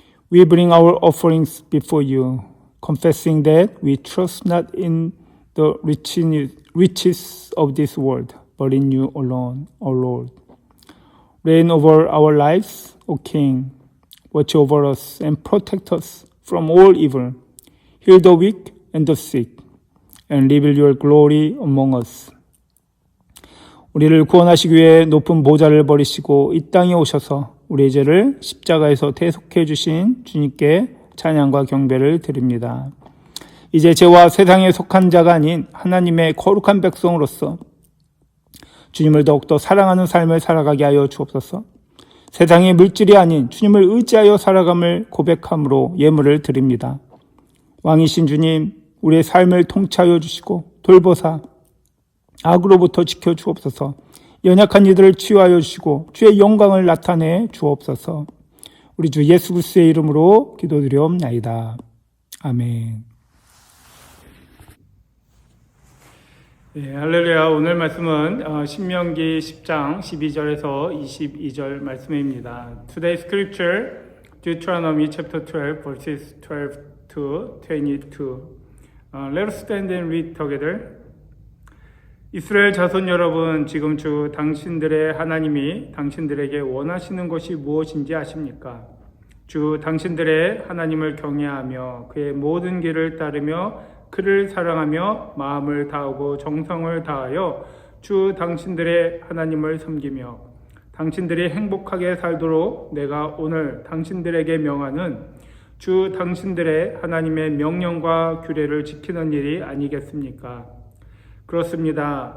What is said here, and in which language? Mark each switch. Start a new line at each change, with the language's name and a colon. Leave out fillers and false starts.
English: We bring our offerings before you, confessing that we trust not in the riches of this world, but in you alone, O Lord. Reign over our lives, O King. Watch over us and protect us from all evil. Heal the weak and the sick, and reveal your glory among us.
Korean: 우리를 구원하시기 위해 높은 보좌를 버리시고 이 땅에 오셔서 우리의 죄를 십자가에서 대속해 주신 주님께 찬양과 경배를 드립니다. 이제 죄와 세상에 속한 자가 아닌 하나님의 거룩한 백성으로서 주님을 더욱더 사랑하는 삶을 살아가게 하여 주옵소서. 세상의 물질이 아닌 주님을 의지하여 살아감을 고백함으로 예물을 드립니다. 왕이신 주님, 우리의 삶을 통치하여 주시고 돌보사 악으로부터 지켜 주옵소서. 연약한 이들을 치유하여 주시고 주의 영광을 나타내 주옵소서. 우리 주 예수 그리스도의 이름으로 기도드리옵나이다. 아멘. 네, 할렐루야. 오늘 말씀은 신명기 10장 12절에서 22절 말씀입니다.
English: Today's scripture, Deuteronomy chapter 12, verses 12 to 22. Let us stand and read together.
Korean: 이스라엘 자손 여러분, 지금 주 당신들의 하나님이 당신들에게 원하시는 것이 무엇인지 아십니까? 주 당신들의 하나님을 경외하며 그의 모든 길을 따르며 그를 사랑하며 마음을 다하고 정성을 다하여 주 당신들의 하나님을 섬기며 당신들이 행복하게 살도록 내가 오늘 당신들에게 명하는 주 당신들의 하나님의 명령과 규례를 지키는 일이 아니겠습니까? 그렇습니다.